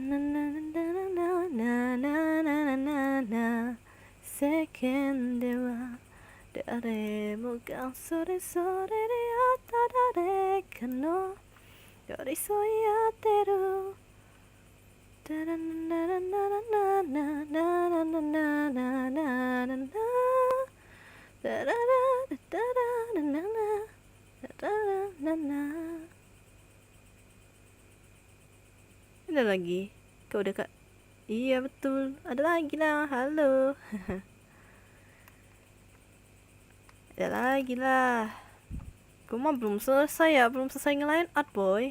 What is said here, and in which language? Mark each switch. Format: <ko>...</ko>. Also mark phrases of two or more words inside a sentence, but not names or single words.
<ja>ななななななななな世間では誰もがそれぞれであった誰かの寄り添い合ってるだらななななななななななななななだららだらなななだらなな.</ja> <id>Ada lagi? Kau udah kak? Iya betul, ada lagi lah, halo. Ada lagi lah. Gue mah belum selesai ya, belum selesai nge-</id> <en>line art</en> <id>boy.</id>